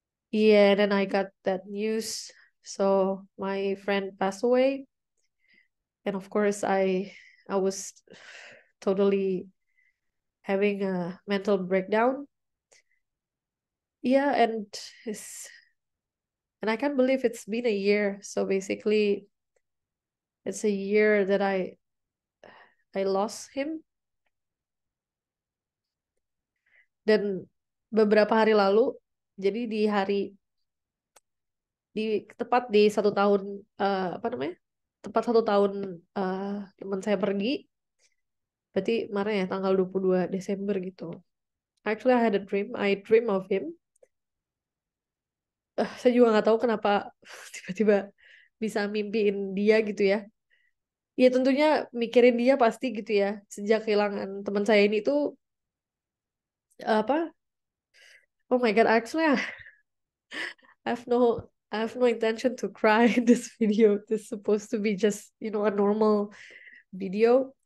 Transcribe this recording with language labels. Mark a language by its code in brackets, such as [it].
[en] Yeah, and then I got that news. So my friend passed away, and of course, I was totally having a mental breakdown. Yeah, and I can't believe it's been a year. So basically, it's a year that I lost him. [id] Dan beberapa hari lalu, jadi di tepat di 1 tahun, apa namanya, tepat 1 tahun teman saya pergi, berarti kemarin ya tanggal 22 Desember gitu. [en] Actually I had a dream, I dream of him. [id] Saya juga nggak tahu kenapa tiba-tiba bisa mimpiin dia gitu ya. Ya tentunya mikirin dia pasti gitu ya. Sejak kehilangan teman saya ini tuh apa? [en] Oh my God, actually I have no intention to cry in this video. This is supposed to be just, a normal video.